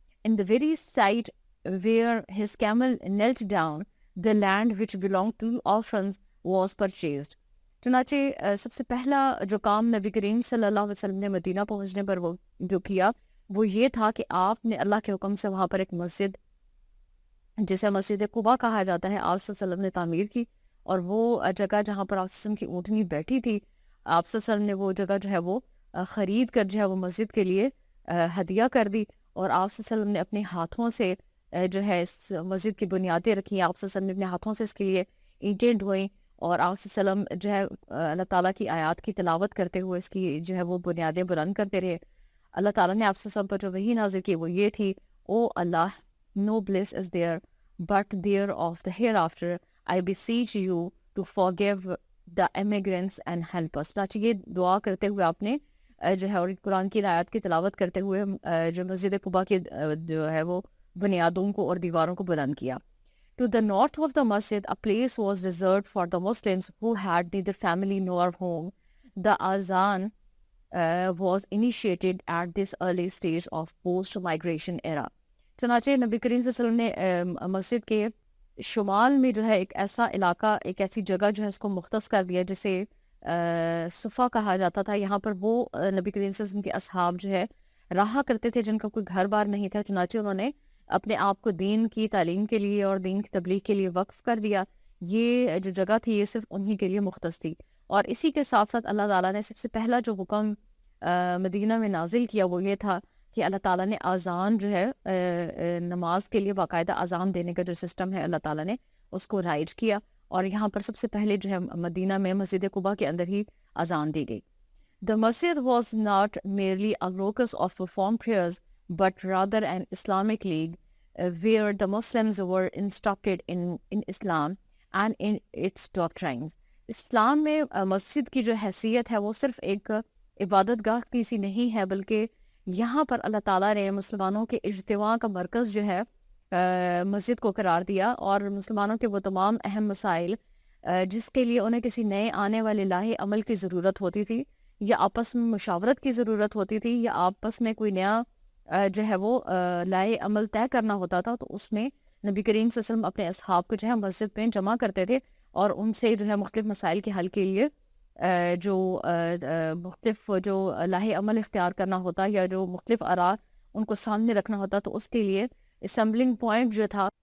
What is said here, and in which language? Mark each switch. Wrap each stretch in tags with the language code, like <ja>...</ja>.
<en>In the very site where his camel knelt down, the land which belonged to orphans was purchased.</en> <ur>چنانچہ سب سے پہلا جو کام نبی کریم صلی اللہ علیہ وسلم نے مدینہ پہنچنے پر وہ جو کیا وہ یہ تھا کہ آپ نے اللہ کے حکم سے وہاں پر ایک مسجد جسے مسجد قباء کہا جاتا ہے آپ صلی اللہ علیہ وسلم نے تعمیر کی. اور وہ جگہ جہاں پر آپ صلی اللہ علیہ وسلم کی اونٹنی بیٹھی تھی آپ صلی اللہ علیہ وسلم نے وہ جگہ جو ہے وہ خرید کر جو ہے وہ مسجد کے لیے ہدیہ کر دی اور آپ صلی اللہ علیہ وسلم نے اپنے ہاتھوں سے جو ہے اس مسجد کی بنیادیں رکھی. آپ صلی اللہ علیہ وسلم نے اپنے ہاتھوں سے اس کے لیے اینٹیں ڈھوئیں اور آپ صلی اللہ علیہ وسلم جو ہے اللہ تعالیٰ کی آیات کی تلاوت کرتے ہوئے اس کی جو ہے وہ بنیادیں بلند کرتے رہے. اللہ تعالیٰ نے آپ صلی اللہ علیہ وسلم پر جو وحی نازل کی وہ یہ تھی, او اللہ,</ur> <en>no bliss is there but there of the hereafter. I beseech you to forgive the immigrants and help us.</en> <ur>چنانچہ یہ دعا کرتے ہوئے آپ نے جو ہے اور قرآن کی آیات کی تلاوت کرتے ہوئے جو مسجد قباء کی جو ہے وہ بنیادوں کو اور دیواروں کو بلند کیا.</ur> <en>To the north of the masjid, a place was reserved for the Muslims who had neither family nor home. The azan was initiated at this early stage of post-migration era.</en> <ur>چنانچہ نبی کریم صلی اللہ علیہ وسلم نے مسجد کے شمال میں جو ہے ایک ایسا علاقہ ایک ایسی جگہ جو ہے اس کو مختص کر دیا جسے صفا کہا جاتا تھا. یہاں پر وہ نبی کریم صلی اللہ علیہ وسلم کے اصحاب جو ہے رہا کرتے تھے جن کا کوئی گھر بار نہیں تھا. چنانچہ انہوں نے اپنے آپ کو دین کی تعلیم کے لیے اور دین کی تبلیغ کے لیے وقف کر دیا. یہ جو جگہ تھی یہ صرف انہی کے لیے مختص تھی. اور اسی کے ساتھ ساتھ اللہ تعالیٰ نے سب سے پہلا جو حکم مدینہ میں نازل کیا وہ یہ تھا کہ اللہ تعالیٰ نے اذان جو ہے نماز کے لیے باقاعدہ اذان دینے کا جو سسٹم ہے اللہ تعالیٰ نے اس کو رائج کیا. اور یہاں پر سب سے پہلے جو ہے مدینہ میں مسجد قباء کے اندر ہی اذان دی گئی.</ur> <en>The masjid was not merely a locus of performed prayers but rather an Islamic league where the Muslims were instructed in Islam and in its doctrines.</en> <ur>اسلام میں مسجد کی جو حیثیت ہے وہ صرف ایک عبادت گاہ کی سی نہیں ہے بلکہ یہاں پر اللہ تعالیٰ نے مسلمانوں کے اجتماع کا مرکز جو ہے مسجد کو قرار دیا اور مسلمانوں کے وہ تمام اہم مسائل جس کے لیے انہیں کسی نئے آنے والے لاہے عمل کی ضرورت ہوتی تھی یا آپس میں مشاورت کی ضرورت ہوتی تھی یا آپس میں کوئی نیا جو ہے وہ لائے عمل طے کرنا ہوتا تھا تو اس میں نبی کریم صلی اللہ علیہ وسلم اپنے اصحاب کو جو ہے مسجد میں جمع کرتے تھے اور ان سے جو ہے مختلف مسائل کے حل کے لیے جو مختلف جو لاہے عمل اختیار کرنا ہوتا یا جو مختلف آراء ان کو سامنے رکھنا ہوتا تو اس کے لیے اسمبلنگ پوائنٹ جو تھا</ur>